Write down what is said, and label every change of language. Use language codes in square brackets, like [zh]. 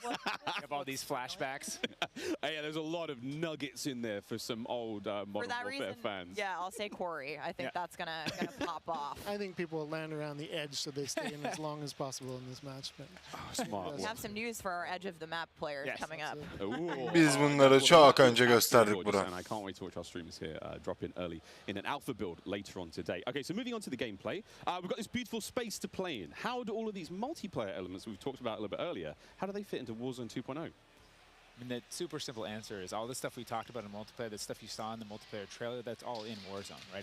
[en] You have all these flashbacks. Yeah, there's a lot of nuggets in there for some old Modern Warfare fans. Yeah, I'll say Corey. I think that's gonna pop off. I think people will land around the edge so they stay in as long as possible in this match. But smart. We have some news for our edge of the map players coming up. [tr] Biz bunları çok önce gösterdik bura. [en] And I can't wait to watch our streamers here drop in early in an alpha build later on today. Okay, so moving on to the gameplay, we've got this beautiful space to play in. How do all of these multiplayer elements we've talked about a little bit earlier, how do they fit into Warzone 2.0? I mean, the super simple answer is all the stuff we talked about in multiplayer, the stuff you saw in the multiplayer trailer, that's all in Warzone, right?